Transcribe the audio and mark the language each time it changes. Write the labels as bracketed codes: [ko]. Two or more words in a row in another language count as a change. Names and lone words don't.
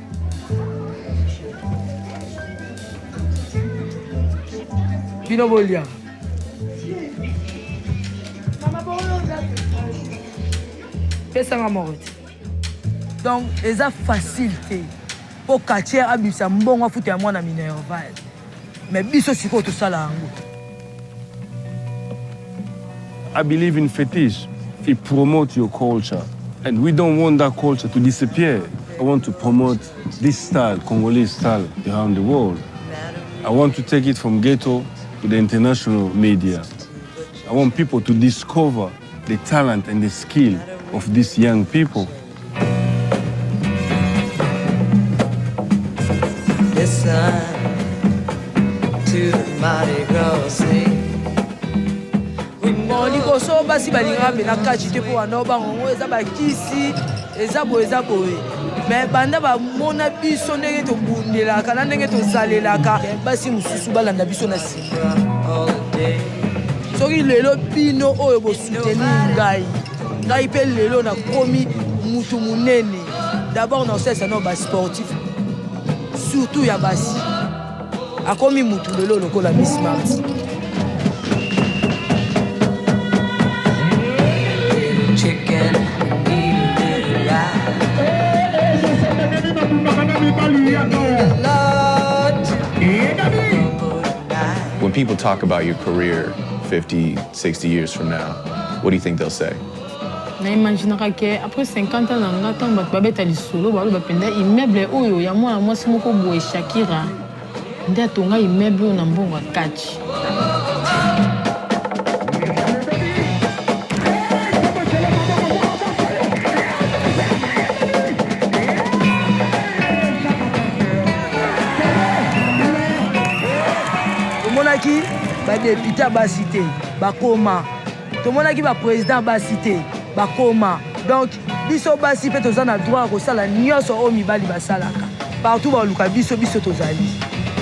[ln] bino bolia pesa nga moroti donc eza facilité po quartier abisa mbongo futa ya mwana minerval mais biso siko to sala yango. [en] I believe in fetish. It promotes your culture. And we don't want that culture to disappear. I want to promote this style, Congolese style, around the world. I want to take it from ghetto to the international media. I want people to discover the talent and the skill of these young people. Listen to the mighty girl sing. [ln] Likoso basi balinga bena kachi te po wana bango eza bakisi eza boye mais banda ba mona biso ndenge to bundela kana ndenge to zalelaka basi mususu balanda biso na sima soki lelo bino oyo bo soutenir ngai pe lelo na komi mutu munene d'abord na sesa no ba sportif surtout ya basi akomi mutu lelo lokola Miss Mars. [en] When people talk about your career 50, 60 years from now, what do you think they'll say? [ln] Na imaginaka ke [fr] après 50 ans [ln] na nga tan bato babeta lisolo balo bapenda immeuble oyo ya mwana mwasi moko boye Shakira nde atonga immeuble oyo na mbongo ya kachi. Tomonaki ba député ba cité ba koma tomonaki ba président ba cité ba koma donc biso basi pe tozana droit ko sala nyonso o mibali basalaka partout ba luka biso tozali.